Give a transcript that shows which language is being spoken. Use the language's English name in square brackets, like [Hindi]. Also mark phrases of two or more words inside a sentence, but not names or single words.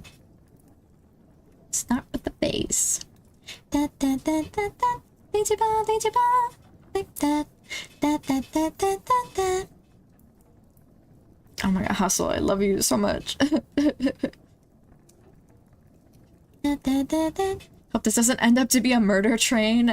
[English] Start with the bass. Da da da da da. Da da da da da da. Oh my god, Hustle, I love you so much. Da da da da. Hope this doesn't end up to be a murder train.